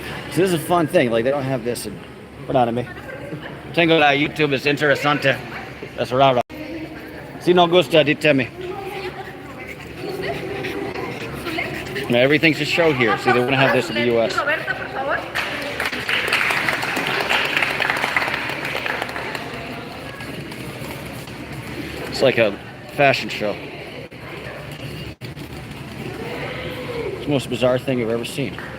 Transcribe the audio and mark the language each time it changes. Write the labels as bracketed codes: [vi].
[en] So this is a fun thing. Like, they don't have this in... [es] Perdóname. Tengo la YouTube, es interesante. Es raro. Si no gusta, díteme. [en] Everything's a show here. See, they wouldn't have this in the U.S. [es] Roberta, por favor. [en] It's like a fashion show. It's the most bizarre thing I've ever seen.